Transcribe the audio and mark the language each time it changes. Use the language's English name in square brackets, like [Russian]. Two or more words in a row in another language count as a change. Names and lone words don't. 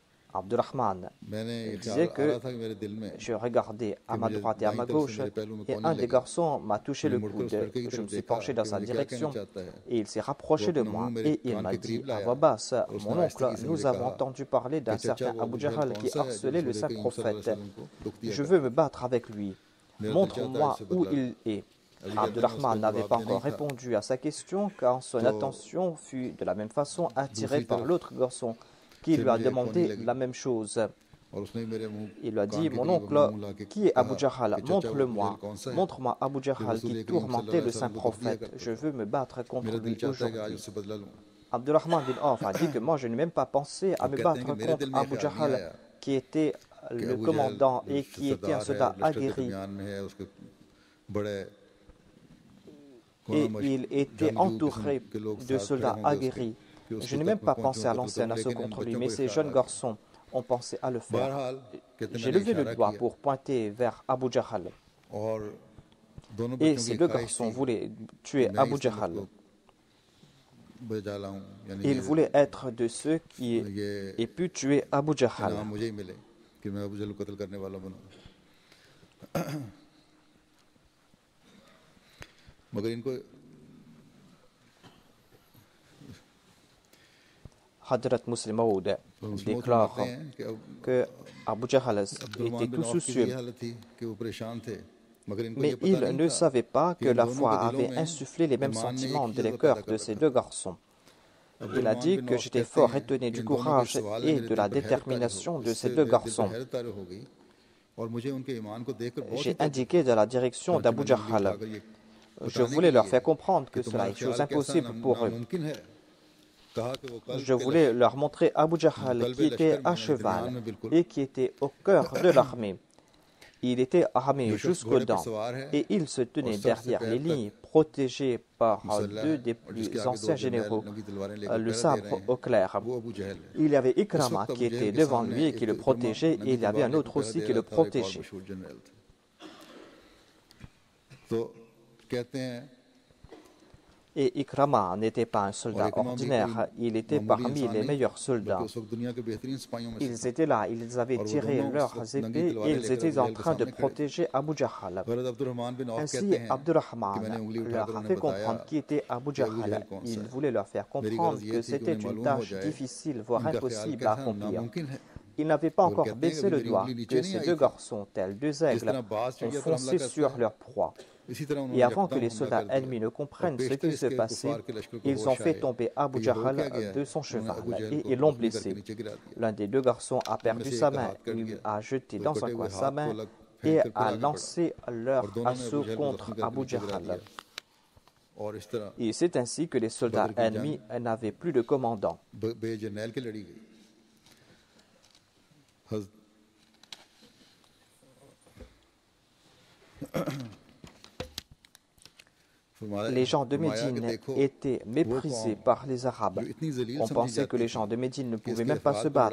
[French] Abdurrahman [Hindi] मैंने ये [French] disait [Hindi] ख्याल आ [French] que [Hindi] रहा था कि मेरे दिल में [French] je regardais à [Hindi] कि [French] ma [Hindi] मुझे [French] droite et à [Hindi] दाईं [French] ma [Hindi] तरफ से [French] gauche [Hindi] मेरे पहलू में [French] et [Hindi] कौन [French] un [Hindi] नहीं [French] des [Hindi] लगे। [French] garçons m'a touché [Hindi] मैंने [French] le [Hindi] मुड़कर उस [French] coude. [Hindi] लड़के की [French] Je [Hindi] तरफ [French] me suis [Hindi] देखा [French] penché dans [Hindi] कि [French] sa [Hindi] मुझे क्या कहना [French] direction [Hindi] चाहता है। [French] et il s'est [Hindi] वो [French] rapproché de [Hindi] अपना मुंह [French] moi [Hindi] मेरे [French] et il [Hindi] कान [French] m'a [Hindi] के [French] dit [Hindi] करीब [French] à [Hindi] लाया [French] voix basse, [Hindi] और उसने [French] mon [Hindi] आहिस्ता [French] oncle, [Hindi] से [French] nous [Hindi] मुझे [French] avons [Hindi] कहा [French] entendu parler [Hindi] कि [French] d'un [Hindi] चचा [French] certain [Hindi] वो [French] Abu [Hindi] अबू जहल [French] Jahal [Hindi] कौन [French] qui [Hindi] सा है जो [French] harcelait le [Hindi] रसूल [French] saint [Hindi] करीम [Arabic] صلى الله عليه [French] prophète. [Hindi] वसल्लम को दुख दिया [French] Je veux [Hindi] करता [French] me [Hindi] था। [French] battre avec lui. [Hindi] मेरा दिल चाहता है [French] Montre-moi [Hindi] इससे [French] où [Hindi] बदला लूं। [French] il est. [Hindi] अभी कहते हैं मैं उसका [French] Abdurrahman n'avait [Hindi] जवाब [French] pas [Hindi] दे नहीं [French] encore [Hindi] था [French] répondu à sa question quand son [Hindi] तो [French] attention fut de la même façon attirée [Hindi] दूसरी [French] par [Hindi] तरफ [French] l'autre garçon qui [Hindi] से [French] lui a [Hindi] मुझे एक होने [French] demandé [Hindi] लगी [French] la même chose. [Hindi] और उसने मेरे मुंह [French] Il lui a [Hindi] कान [French] dit, [Hindi] के [French] mon [Hindi] करीब अपना [French] oncle, [Hindi] मुंह लाके [French] qui est Abu [Hindi] कहा [French] Jahal? [Hindi] कि चचा वो अबू जहल [French] Montre-le-moi. [Hindi] कौन सा है [French] Montre-moi Abu [Hindi] जो [French] Jahal qui [Hindi] रसूल करीम सल्लल्लाहु [French] tourmentait [Hindi] अलैहि [French] le saint [Hindi] वसल्लम को दुख दिया [French] prophète. [Hindi] करता [French] Je [Hindi] था। [French] veux me battre contre [Hindi] मेरा दिल [French] lui [Hindi] चाहता है कि आज [French] aujourd'hui. [Hindi] उससे बदला लूं। [French] Abdurrahman bin Auf a dit que moi je n'ai même pas pensé à [Hindi] अब [French] me [Hindi] कहते हैं [French] battre [Hindi] कि मेरे [French] contre [Hindi] दिल में ये [French] Abu [Hindi] ख्याल नहीं [French] Jahal [Hindi] आया [French] qui était [Hindi] कि [French] le [Hindi] अबू जहल [French] commandant [Hindi] जो [French] et qui était un [Hindi] सरदार है [French] soldat [Hindi] लश्कर के [French] aguerri [Hindi] दरमियान में है उसके बड़े [French] et il était [Hindi] जंगजू किस्म [French] entouré [Hindi] के लोग [French] de [Hindi] साथ खड़े [French] soldats [Hindi] होंगे उसके [French] aguerris. [Hindi] कि [French] Je [Hindi] उसको [French] n'ai [Hindi] तक [French] même [Hindi] मैं [French] pas [Hindi] पहुंचूं [French] pensé à [Hindi] कत्ल [French] lancer un [Hindi] करूं [French] assaut [Hindi] लेकिन इन [French] contre lui, [Hindi] बच्चों [French] mais [Hindi] को ये [French] ces [Hindi] ख्याल [French] jeunes [Hindi] आ गया। [French] garçons ont pensé à le faire. [Hindi] बहरहाल कहते [French] J'ai [Hindi] मैंने [French] levé le [Hindi] इशारा [French] doigt [Hindi] किया [French] pour pointer vers Abu Jahal. [Hindi] और दोनों [French] Et [Hindi] बच्चों की [French] ces deux [Hindi] ख्वाहिश [French] garçons [Hindi] थी [French] voulaient [Hindi] कि [French] tuer [Hindi] मैं [French] Abu [Hindi] इस [French] Jahal. [Hindi] उम्मत को बचा लाऊं यानी [French] Ils voulaient être de ceux qui [Hindi] ये [French] aient pu tuer Abu Jahal. [Hindi] इनाम मुझे ही मिले कि मैं अबू जहल को कत्ल करने वाला बनूं। मगर इनको [French] Hadrat Muslim Maud [Hindi] फरमाते [French] déclare [Hindi] हैं कि [French] que Abu Jahal [Hindi] अब्दुर्रहमान [French] était [Hindi] बिन [French] tout [Hindi] औफ की भी [French] soucieux, [Hindi] हालत थी कि वो परेशान थे मगर इनको [French] mais [Hindi] ये पता [French] il [Hindi] नहीं [French] ne [Hindi] था [French] savait pas [Hindi] कि [French] que [Hindi] इन [French] la [Hindi] दोनों [French] foi [Hindi] के दिलों [French] avait [Hindi] में [French] insufflé les mêmes [Hindi] ईमान ने [French] sentiments [Hindi] एक [French] dans les [Hindi] जज्बा पैदा [French] cœurs [Hindi] कर [French] de ces [Hindi] रखा [French] deux [Hindi] था। [French] garçons. Il a [Hindi] अब्दुर्रहमान [French] dit [Hindi] बिन [French] que [Hindi] औफ [French] j'étais [Hindi] कहते [French] fort [Hindi] हैं [French] étonné [Hindi] कि [French] du [Hindi] इन दोनों के [French] courage [Hindi] सवाल [French] et [Hindi] मेरे [French] de [Hindi] दिल [French] la [Hindi] पर हैरत तारी हो [French] détermination de ces [Hindi] इससे [French] deux [Hindi] मेरे दिल पर [French] garçons. [Hindi] हैरत तारी हो गई और मुझे उनके ईमान को देखकर बहुत ही [French] J'ai [Hindi] तज्जुब [French] indiqué dans la direction [Hindi] चुनांचे [French] d'Abu [Hindi] मैंने उंगली [French] Jahal. [Hindi] उठाकर ये [French] Je [Hindi] बताने के [French] voulais leur [Hindi] लिए [French] faire comprendre [Hindi] कि [French] que cela [Hindi] तुम्हारा [French] est chose [Hindi] ख्याल कैसा [French] impossible pour eux. [Hindi] नामुमकिन है कहा कि वो कल्ब [French] Je [Hindi] के [French] voulais leur montrer Abu Jahal [Hindi] कल्ब [French] qui était [Hindi] लश्कर [French] à [Hindi] में यानी दरमियान [French] cheval [Hindi] में बिल्कुल [French] et qui était au cœur de l'armée. Il était armé [Hindi] जो शख्स [French] jusqu'aux [Hindi] घोड़े पर [French] dents [Hindi] सवार है [French] et il se [Hindi] और [French] tenait [Hindi] सर से [French] derrière les [Hindi] पैर [French] lignes, [Hindi] तक [French] protégé par [Hindi] मुसल्ला [French] deux [Hindi] है [French] des [Hindi] और जिसके [French] plus [Hindi] आगे दो [French] anciens [Hindi] जरनैल [French] généraux, [Hindi] नंगी तलवारें लेकर [French] le [Hindi] पहरा दे [French] sabre [Hindi] रहे हैं [French] au clair. [Hindi] वो अबू जहल है। [French] Il y avait [Hindi] इस [French] Ikrama [Hindi] वक्त [French] qui [Hindi] अबू जहल [French] était [Hindi] के [French] devant [Hindi] सामने [French] lui et qui [Hindi] एक [French] le [Hindi] इक्रमा [French] protégeait, et [Hindi] नंगी [French] il y avait [Hindi] तलवार [French] un [Hindi] लेकर [French] autre [Hindi] पहरा [French] aussi [Hindi] दे [French] qui [Hindi] रहा [French] le [Hindi] था एक और [French] protégeait. [Hindi] मशहूर जनरल था। तो कहते हैं [French] Et Ikrama n'était pas un [Hindi] और [French] soldat [Hindi] इक्रमा भी कोई [French] ordinaire, il était [Hindi] मामूली [French] parmi [Hindi] इंसान [French] les [Hindi] नहीं [French] meilleurs [Hindi] बल्कि [French] soldats. [Hindi] उस वक्त दुनिया के बेहतरीन सिपाहियों में से [French] Ils [Hindi] था [French] étaient là, ils avaient [Hindi] और वो [French] tiré [Hindi] दोनों उस [French] leurs [Hindi] वक्त नंगी [French] épées et [Hindi] तलवारें [French] ils [Hindi] लेकर [French] étaient [Hindi] अबू [French] en [Hindi] जहल के [French] train de [Hindi] सामने खड़े थे। [French] protéger Abu Jahal. [Hindi] हज़रत अब्दुर्रहमान बिन औफ [French] Ainsi, [Hindi] कहते हैं कि [French] Abdurrahman [Hindi] मैंने उंगली उठाकर [French] leur a [Hindi] उन्हें [French] fait [Hindi] बताया [French] comprendre qui était Abu [Hindi] कि अबू जहल [French] Jahal. [Hindi] कौन सा [French] Il [Hindi] है। [French] voulait leur faire [Hindi] मेरी [French] comprendre [Hindi] गरज ये [French] que [Hindi] थी कि [French] c'était [Hindi] उन्हें [French] une [Hindi] मालूम हो [French] tâche [Hindi] जाए [French] difficile, voire [Hindi] इनका ख्याल [French] impossible [Hindi] कैसा [French] à accomplir. [Hindi] नामुमकिन है। [French] Ils n'avaient pas [Hindi] और [French] encore [Hindi] कहते हैं कि [French] baissé [Hindi] अभी [French] le [Hindi] मेरी [French] doigt [Hindi] उंगली नीचे [French] que [Hindi] नहीं [French] ces [Hindi] आई [French] deux [Hindi] थी [French] garçons, tels deux [Hindi] जिस [French] aigles, [Hindi] तरह बाज [French] ont [Hindi] चिड़िया पर हमला [French] foncé [Hindi] करता [French] sur [Hindi] है [French] leur proie. [Hindi] इसी तरह [French] Et [Hindi] उन्होंने [French] avant que [Hindi] यकदम [French] les [Hindi] हमला [French] soldats [Hindi] कर [French] ennemis [Hindi] दिया [French] ne [Hindi] और [French] comprennent ce [Hindi] पेशतर [French] qui se [Hindi] इसके [French] passait, [Hindi] कुफार के लश्कर को [French] ils ont [Hindi] होश [French] fait [Hindi] आए [French] tomber Abu [Hindi] कि ये हो क्या [French] Jahal [Hindi] गया [French] de son [Hindi] है। उन्होंने अबू [French] cheval [Hindi] जहल [French] et [Hindi] को [French] ils l'ont [Hindi] जख्मी करके [French] blessé. [Hindi] नीचे गिरा दिया। [French] L'un des deux garçons a [Hindi] उनमें [French] perdu [Hindi] से [French] sa [Hindi] एक का [French] main, [Hindi] हाथ कट [French] il [Hindi] गया [French] a jeté [Hindi] तो [French] dans un [Hindi] कटे हुए [French] coin sa [Hindi] हाथ को [French] main [Hindi] अलग [French] et [Hindi] फेंक कर [French] a [Hindi] फिर आगे बढ़ा [French] lancé [Hindi] और [French] leur [Hindi] दोनों ने अबू [French] assaut [Hindi] जहल को [French] contre [Hindi] जख्मी करके [French] Abu [Hindi] नीचे गिरा [French] Jahal. [Hindi] दिया और इस तरह [French] Et c'est ainsi que les soldats [Hindi] बदर की [French] ennemis n'avaient plus de commandant. [Hindi] जंग बेजरनैल की लड़ी गई। [French] Les gens de Médine étaient méprisés par les Arabes. On pensait que les gens de Médine ne pouvaient même pas se battre.